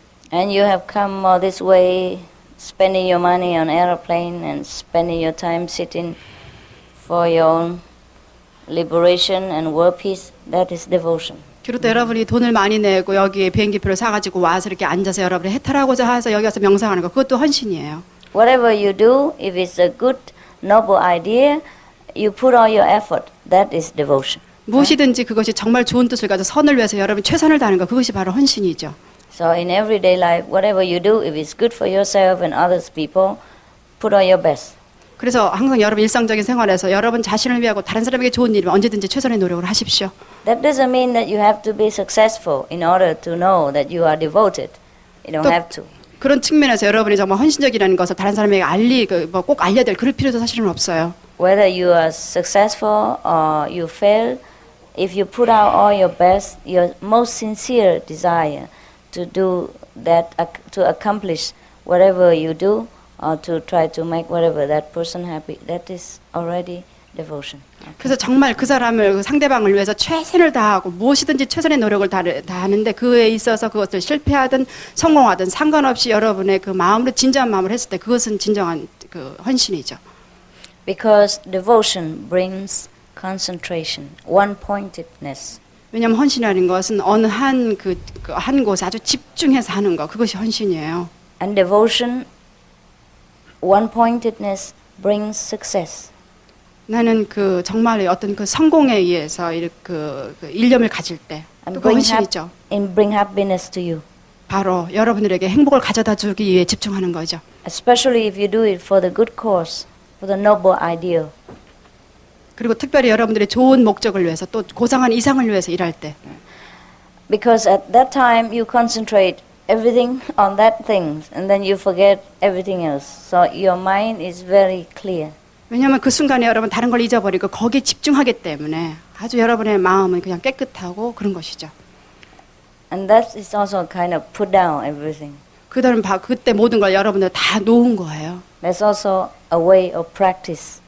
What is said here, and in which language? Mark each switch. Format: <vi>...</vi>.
<en>And you have come all this way, spending your money on airplane and spending your time sitting for your own liberation and world peace, that is devotion.</en> <ko>그리고 또 여러분이 돈을 많이 내고 여기에 비행기표를 사가지고 와서 이렇게 앉아서 여러분이 해탈하고자 해서 여기 와서 명상하는 거 그것도 헌신이에요.</ko> <en>Whatever you do, if it's a good, noble idea, you put all your effort. That is devotion.</en> <ko>무엇이든지 그것이 정말 좋은 뜻을 가져 선을 위해서 여러분 최선을 다하는 거 그것이 바로 헌신이죠.</ko> <en>So in everyday life, whatever you do, if it's good for yourself and others people, put all your best.</en> <ko>그래서 항상 여러분 일상적인 생활에서 여러분 자신을 위하고 다른 사람에게 좋은 일이면 언제든지 최선의 노력을 하십시오.</ko> <en>That doesn't mean that you have to be successful in order to know that you are devoted. You don't have to.</en> <ko>그런 측면에서 여러분이 정말 헌신적이라는 것을 다른 사람에게 꼭 알려야 될 그럴 필요도 사실은 없어요.</ko> <en>Whether you are successful or you fail, if you put out all your best, your most sincere desire to do that, to accomplish whatever you do, or to try to make whatever that person happy, that is already devotion.</en> <ko>그래서 정말 그 사람을 그 상대방을 위해서 최선을 다하고 무엇이든지 최선의 노력을 다하는데 그에 있어서 그것을 실패하든 성공하든 상관없이 여러분의 그 마음으로 진정한 마음을 했을 때 그것은 진정한 그 헌신이죠.</ko> <en>Because devotion brings concentration, one-pointedness.</en> <ko>왜냐하면 헌신이라는 것은 어느 한 곳에 아주 집중해서 하는 거, 그것이 헌신이에요.</ko> <en>And devotion, one-pointedness brings success.</en> <ko>나는 정말 어떤 성공에 의해서 일념을 가질 때,</ko> <en>And</en> <ko>그 헌신이죠.</ko> <en>bring happiness to you.</en> <ko>바로 여러분들에게 행복을 가져다 주기 위해 집중하는 거죠.</ko> <en>Especially if you do it for the good cause, for the noble ideal.</en> <ko>그리고 특별히 여러분들의 좋은 목적을 위해서 또 고상한 이상을 위해서 일할 때.</ko> <en>Because at that time you concentrate everything on that thing and then you forget everything else. So your mind is very clear.</en> <ko>왜냐하면 그 순간에 여러분 다른 걸 잊어버리고 거기에 집중하기 때문에 아주 여러분의 마음은 그냥 깨끗하고 그런 것이죠.</ko> <en>And that is also kind of put down everything.</en> <ko>그때 모든 걸 여러분들 다 놓은 거예요.</ko> <en>That's also a way of practice.</en>